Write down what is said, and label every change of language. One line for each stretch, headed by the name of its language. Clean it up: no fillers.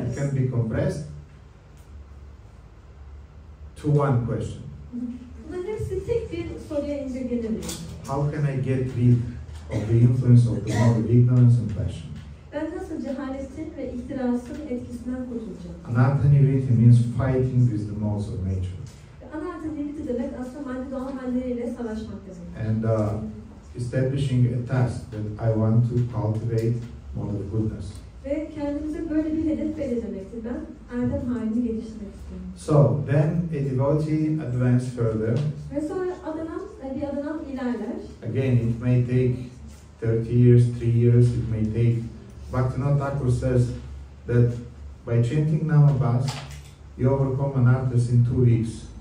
English: It can be compressed to one question.
Turkish: Bunların hepsi tek bir soruya indirgenebilir.
English: How can I get rid of the influence of the mode of ignorance and passion?
Turkish: Ben nasıl cehaletin ve ihtirasın etkisinden kurtulacağım?
English: Anartha-nivritti means fighting with the modes of nature.
Turkish: Anartha-nivritti demek aslında madde doğal halleriyle savaşmak demek.
English: And establishing a task that I want to cultivate mode of goodness.
Turkish: Ve kendimize böyle bir hedef belirlemektir. Ben erdem halini geliştirmek istiyorum.
English: So then a devotee advances further.
Turkish: Ve sonra bir adanan ilerler.
English: Again, it may take 30 years, 3 years, it may take. Bhaktivinoda Thakur says that by chanting Namabas, you overcome anarthas in 2 weeks.